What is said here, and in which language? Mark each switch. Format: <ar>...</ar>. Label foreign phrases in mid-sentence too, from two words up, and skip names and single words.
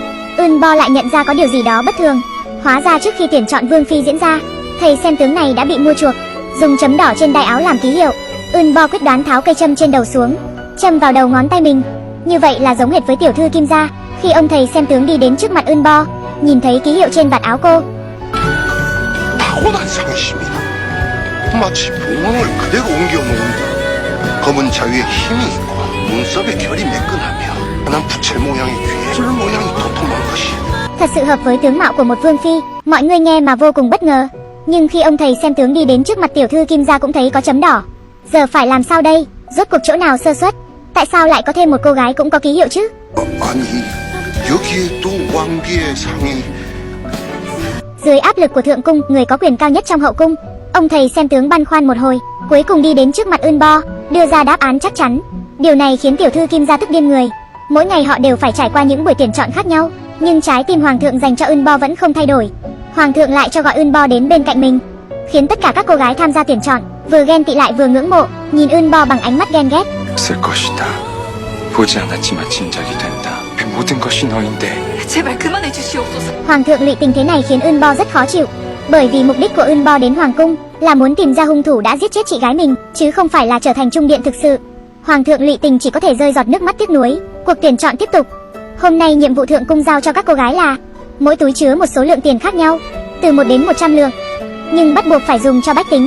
<vi>Eunbo lại nhận ra có điều gì đó bất thường. Hóa ra trước khi tuyển chọn vương phi diễn ra, thầy xem tướng này đã bị mua chuộc, dùng chấm đỏ trên đai áo làm ký hiệu. Eunbo quyết đoán tháo cây châm trên đầu xuống, châm vào đầu ngón tay mình. Như vậy là giống hệt với tiểu thư Kim gia. Khi ông thầy xem tướng đi đến trước mặt Eunbo, nhìn thấy ký hiệu trên vạt áo cô,</vi> <ko>타고난 상심이다. 마치 봉황을 그대로 옮겨놓은 듯. 검은 자위에 힘이 있고 눈썹의 결이 매끈하며 환한 부채 모양의 귀에 줄 모양이 도톰한 것이.</ko> <vi>thật sự hợp với tướng mạo của một vương phi. Mọi người nghe mà vô cùng bất ngờ. Nhưng khi ông thầy xem tướng đi đến trước mặt tiểu thư Kim gia cũng thấy có chấm đỏ. Giờ phải làm sao đây? Rốt cuộc chỗ nào sơ suất? Tại sao lại có thêm một cô gái cũng có ký hiệu chứ?</vi> <ko>아니 여기에 또 왕비의 상이.</ko> <vi>Dưới áp lực của thượng cung, người có quyền cao nhất trong hậu cung, ông thầy xem tướng băn khoăn một hồi, cuối cùng đi đến trước mặt Eunbo, đưa ra đáp án chắc chắn. Điều này khiến tiểu thư Kim gia tức điên người. Mỗi ngày họ đều phải trải qua những buổi tuyển chọn khác nhau, nhưng trái tim hoàng thượng dành cho Eunbo vẫn không thay đổi. Hoàng thượng lại cho gọi Eunbo đến bên cạnh mình, khiến tất cả các cô gái tham gia tuyển chọn vừa ghen tị lại vừa ngưỡng mộ, nhìn Eunbo bằng ánh mắt ghen ghét.</vi> <ko>쓸 것이다. 보지 않았지만 짐작이 된다. 그 모든 것이 너인데. 제발 그만해 주시옵소서.</ko> <vi>Hoàng thượng lụy tình thế này khiến Eunbo rất khó chịu, bởi vì mục đích của Eunbo đến hoàng cung là muốn tìm ra hung thủ đã giết chết chị gái mình, chứ không phải là trở thành trung điện thực sự. Hoàng thượng lụy tình chỉ có thể rơi giọt nước mắt tiếc nuối. Cuộc tuyển chọn tiếp tục. Hôm nay nhiệm vụ thượng cung giao cho các cô gái là mỗi túi chứa một số lượng tiền khác nhau, từ 1 đến 100 lượng, nhưng bắt buộc phải dùng cho bách tính.</vi>